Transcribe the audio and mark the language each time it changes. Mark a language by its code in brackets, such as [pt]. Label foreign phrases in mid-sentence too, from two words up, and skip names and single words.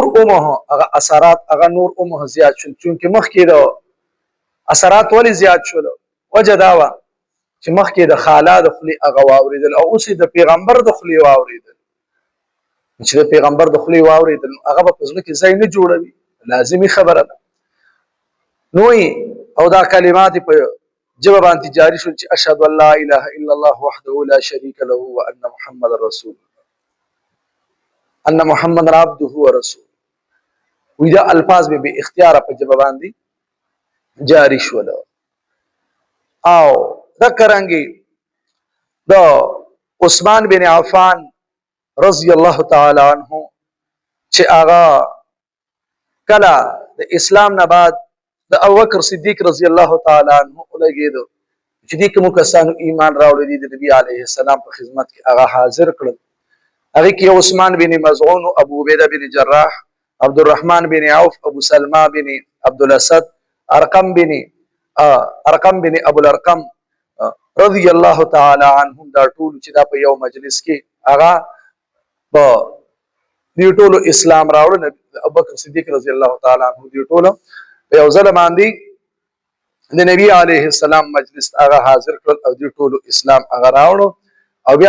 [ps] اومه هغه اثرات هغه نور اومه زیات شول چې مخکې د اثرات ولی زیات شول وجه داوا چې مخکې د خالا د خلی هغه واوریدل او اوس د پیغمبر د خلی واوریدل چې د پیغمبر د خلی واوریدل هغه په ځل کې ځای نه جوړوي لازمی خبره ده نو او دا کلمات په جواب باندې جاری شول چې [ar] اشهد ان لا اله الا الله وحده لا شريك له وان محمد رسول ان محمد عبده ورسول [ps] وی دا الفاظ به اختیار په جواب باندې جاری شول او ذکرانګي دا عثمان بن عفان [ar] رضی الله تعالی عنہ [ps] چې هغه کله د اسلام نه بعد د ابوبکر صدیق رضی الله تعالی عنہ لګیدو چې دې کوم کسانو ایمان راوړی دي د نبی [ar] علیه السلام [ps] په خدمت کې هغه حاضر کړل هغه کې عثمان بن مزعون ابو عبیده بن جراح عبد الرحمن بن عوف ابو سلمہ بن عبد الاسد ارقم بن ابو الارقم [ar] رضی الله تعالی عنهم [ps] دا ټول چې دا په یو مجلس کې هغه په دې ټولو اسلام راوړل ابوبکر صدیق [ar] رضی الله تعالی عنہ [ps] دې ټولو یو ځل باندې د نبی [ar] علیه السلام [ps] مجلس هغه حاضر کړل او دې ټولو اسلام هغه راوړو او بیا